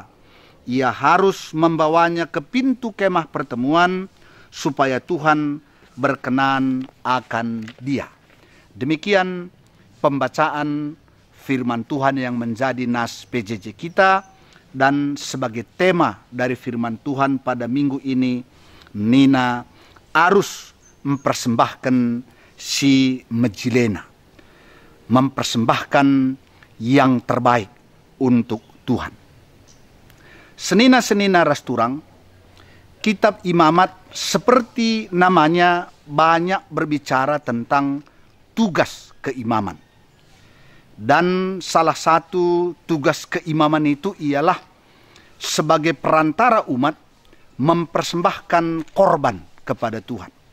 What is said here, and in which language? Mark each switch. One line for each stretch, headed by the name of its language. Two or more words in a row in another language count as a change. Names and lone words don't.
Indonesian: Ia harus membawanya ke pintu kemah pertemuan, supaya Tuhan berkenan akan dia. Demikian pembacaan firman Tuhan yang menjadi nas PJJ kita, dan sebagai tema dari firman Tuhan pada minggu ini, Nina harus mempersembahkan
Batak Karo: si Mejilena,
Indonesian: mempersembahkan yang terbaik untuk Tuhan.
Batak Karo: Senina-senina rasturang,
Indonesian: kitab Imamat seperti namanya banyak berbicara tentang tugas keimaman. Dan salah satu tugas keimaman itu ialah sebagai perantara umat mempersembahkan korban kepada Tuhan.